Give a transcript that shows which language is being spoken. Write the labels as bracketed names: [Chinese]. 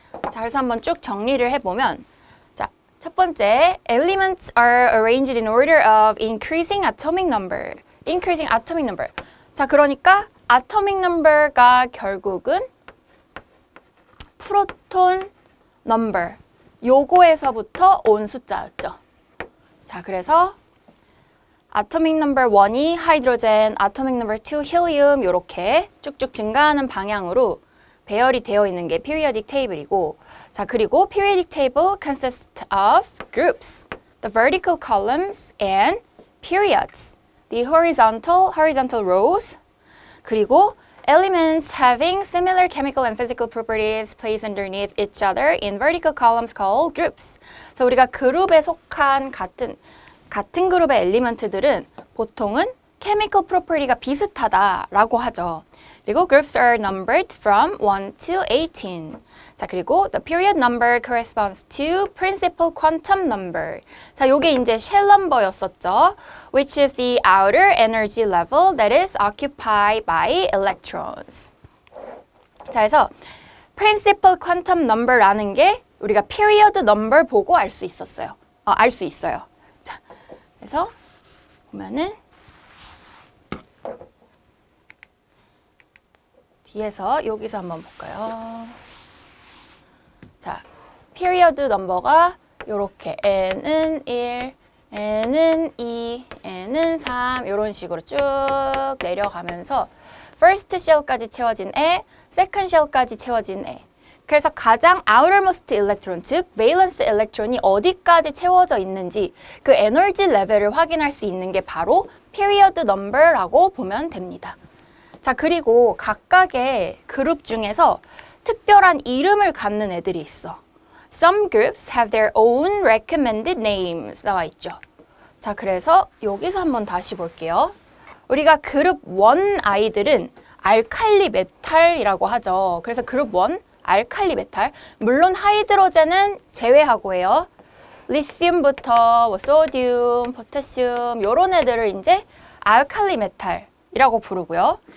[Korean] 자, 그래서 한번 쭉 정리를 해보면 자, 첫 번째, [English] elements are arranged in order of increasing atomic number. increasing atomic number. [Korean] 자, 그러니까 atomic number가 결국은 프로톤 number, 요거에서부터 온 숫자였죠. [English] 자, 그래서 atomic number 1이 하이드로젠, atomic number 2 힐리움 [Korean] 요렇게 쭉쭉 증가하는 방향으로 배열이 되어 있는 게 [English] periodic table이고, 자, 그리고 periodic table consists of groups, the vertical columns and periods, the horizontal rows, 그리고 elements having similar chemical and physical properties placed underneath each other in vertical columns called groups. [Korean] 그래서 우리가 그룹에 속한 같은 그룹의 엘리먼트들은 보통은 chemical property가 비슷하다라고 하죠. 그리고 [English] groups are numbered from 1 to 18. [Korean] 자, 그리고 [English] the period number corresponds to principal quantum number. [Korean] 자, 요게 이제 shell number였었죠. [English] Which is the outer energy level that is occupied by electrons. [Korean] 자, 그래서 principal quantum number라는 게 우리가 period number 보고 알 수 있었어요. 알 수 있어요. 자, 그래서 보면은 뒤에서 여기서 한번 볼까요? 자, period number가 요렇게 n은 1, n은 2, n은 3 이런 식으로 쭉 내려가면서 first shell까지 채워진 애, second shell까지 채워진 애. 그래서 가장 outermost electron, 즉 valence electron이 어디까지 채워져 있는지 그 에너지 레벨을 확인할 수 있는 게 바로 period number라고 보면 됩니다. 자, 그리고 각각의 그룹 중에서 특별한 이름을 갖는 애들이 있어. [English] Some groups have their own recommended names [Korean] 나와 있죠. 자, 그래서 여기서 한번 다시 볼게요. 우리가 그룹 1 아이들은 알칼리 메탈이라고 하죠. 그래서 그룹 1 알칼리 메탈. 물론 하이드로젠은 제외하고요. 리튬부터 뭐 소듐, 포타슘 이런 애들을 이제 알칼리 메탈이라고 부르고요.